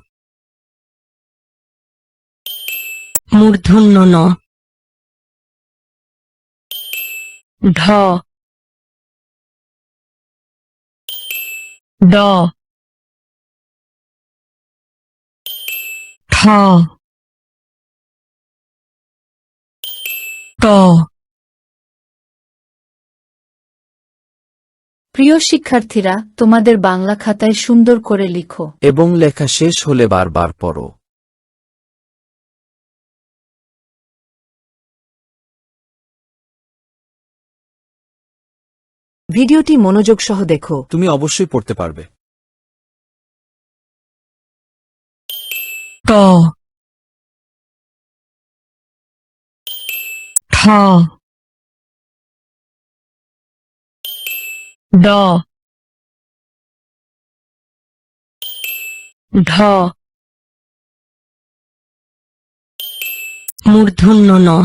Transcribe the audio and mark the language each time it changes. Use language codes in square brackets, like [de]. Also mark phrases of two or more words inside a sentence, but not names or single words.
[bn] মূর্ধন্য ন ঢ ড ঠ ক প্রিয় শিক্ষার্থীরা, তোমাদের বাংলা খাতায় সুন্দর করে লিখো। এবং লেখা শেষ হলে বারবার পড়ো। ভিডিওটি মনোযোগ সহ দেখো। তুমি অবশ্যই পড়তে পারবে। ক খ ড ঢ মূর্ধন্য ন